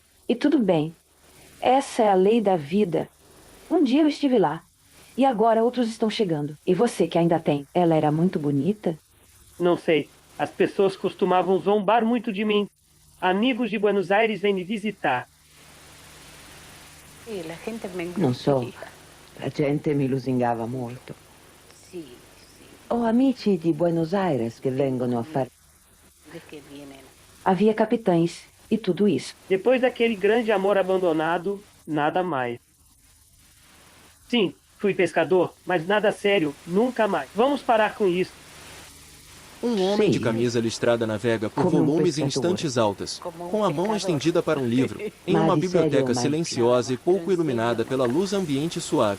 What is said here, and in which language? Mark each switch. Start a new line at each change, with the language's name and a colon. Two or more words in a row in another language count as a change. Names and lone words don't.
Portuguese: E tudo bem. Essa é a lei da vida. Um dia eu estive lá. E agora outros estão chegando. E você que ainda tem, ela era muito bonita? Não sei. As pessoas costumavam zombar muito de mim. Amigos de Buenos Aires vêm me visitar.
Italian: Non so, la gente mi lusingava molto. Ho amici di Buenos Aires che vengono a fare...
Portuguese: Havia capitães e tudo isso. Depois daquele grande amor abandonado, nada mais. Sim, fui pescador, mas nada sério, nunca mais. Vamos parar com isso. Um homem de camisa listrada navega por volumes em estantes altas, com a mão estendida para um livro, em uma biblioteca silenciosa e pouco iluminada pela luz ambiente suave.